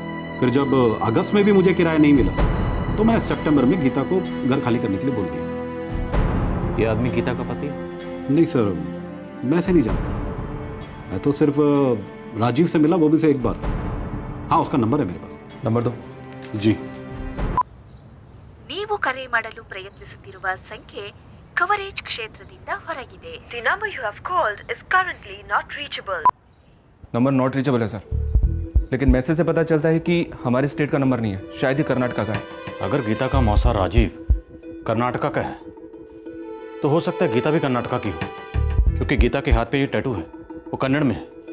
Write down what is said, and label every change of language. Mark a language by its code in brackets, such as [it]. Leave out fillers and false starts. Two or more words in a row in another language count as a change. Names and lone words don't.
[hi] फिर जब अगस्त में भी मुझे किराया नहीं मिला तो मैंने सितंबर में गीता को घर खाली करने के लिए बोल दिया। ये आदमी गीता का पति है? नहीं सर, मैं से नहीं जानता। मैं तो सिर्फ राजीव से मिला, वो भी से एक बार। हाँ, उसका नंबर है मेरे पास। नंबर दो। जी। [kn] ನೀವು ಕರೆ ಮಾಡಲು ಪ್ರಯತ್ನಿಸುತ್ತಿರುವ ಸಂಖ್ಯೆ ಕವರೇಜ್ ಕ್ಷೇತ್ರದಿಂದ ಹೊರಗಿದೆ. [en] The number you have called is currently not reachable. [hi] नंबर नॉट रीचेबल है सर, लेकिन मैसेज से पता चलता है कि हमारे स्टेट का नंबर नहीं है, शायद ही कर्नाटका का है। अगर गीता का मौसा राजीव कर्नाटका का है तो हो सकता है गीता भी कर्नाटका की हो, क्योंकि गीता के हाथ पे ये टैटू है, वो कन्नड़ में है।